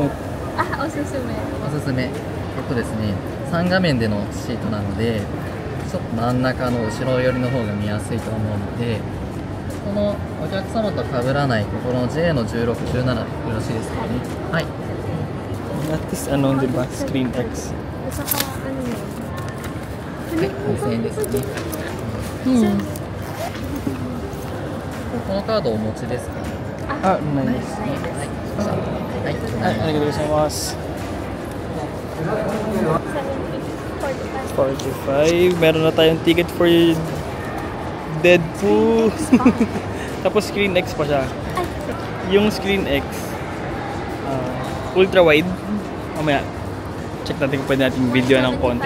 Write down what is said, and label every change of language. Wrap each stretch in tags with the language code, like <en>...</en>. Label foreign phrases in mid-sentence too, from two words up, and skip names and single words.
<ja>Ah, osusume. おすすめですね、3画面でのシートなのでちょっと真ん中の後ろ寄りの方が見やすいと思うので、このお客様と被らないここの J の16、17でよろしいですかね。はい。</ja> <tl>At least ano, di ba? Screen X. At saka, ano yun?</tl> <ja>はい、2000円ですね。このカードお持ちですか？</ja> <en>Ah, nice.</en> <ja>はい。はい。 Ay, ありがとうございます. 45.</ja> <tl>Meron na tayong ticket for Deadpool. Tapos Screen X pa siya. Yung Screen X, ultra wide. Mamaya, check natin kung pwede natin video ng konting.</tl>